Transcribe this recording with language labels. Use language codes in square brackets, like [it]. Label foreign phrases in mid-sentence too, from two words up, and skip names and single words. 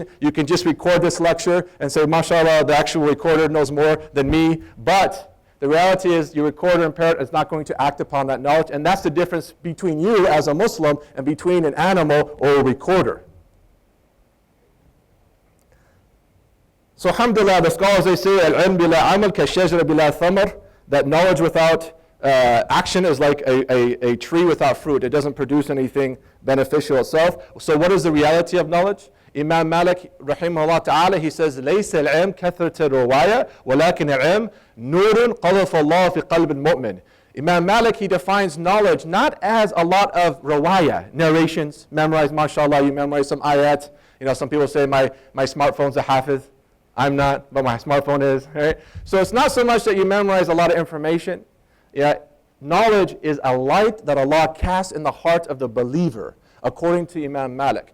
[en] You can just record this lecture and say, mashallah, the actual recorder knows more than me. But the reality is your recorder and parrot is not going to act upon that knowledge. And that's the difference between you as a Muslim and between an animal or a recorder. So alhamdulillah, the scholars, they say, [ar] العلم بلا عمل كالشجرة بلا ثمر, [en] that knowledge without action is like a tree without fruit. It doesn't produce anything beneficial itself. So what is the reality of knowledge? Imam Malik [ar] رحمه الله تعالى, [en] he says, [ar] لَيْسَ الْعِلْمْ كَثْرَةَ الرُّوَايَةِ وَلَكِنْ الْعِلْمْ نُورٌ قَذَفَ اللَّهُ فِي قَلْبِ الْمُؤْمِنِ. [en] Imam Malik, he defines knowledge not as a lot of rawaya, narrations, memorize, mashallah, you memorize some ayat. You know, some people say my smartphone's a hafiz. I'm not, but my smartphone is, right? So it's not so much that you memorize a lot of information. Yeah, knowledge is a light that Allah casts in the heart of the believer, according to Imam Malik.